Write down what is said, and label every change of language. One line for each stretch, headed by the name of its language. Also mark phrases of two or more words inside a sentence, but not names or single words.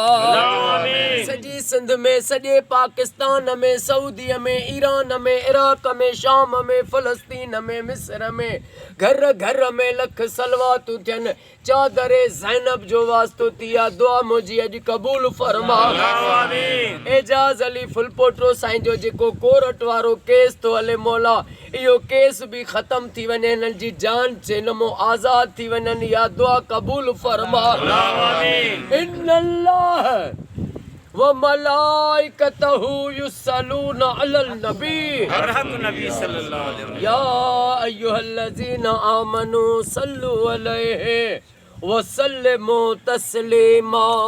Sindhi: सॼी सिंध में सॼे पाकिस्तान में सऊदीअ में ईरान में इराक में शाम में फ़लस्तीन में मिस्र में घर घर में लख सलवातूं थियनि चादरे ज़ैनब जो वास्तो थी आहे दुआ मुंहिंजी अॼु क़बूल फरमा एजाज़ अली फुलपोटो साईं जो जेको कोर्ट वारो केस थो हले मौला इहो केस बि ख़तम थी वञे हिननि जी जान जे नमो आज़ाद थी वञनि या दुआ क़बूल फरमा
Arabic: إن الله وملائكته يصلون على النبي صلى الله عليه وسلم يا أيها الذين آمنوا صلوا عليه وسلموا تسليما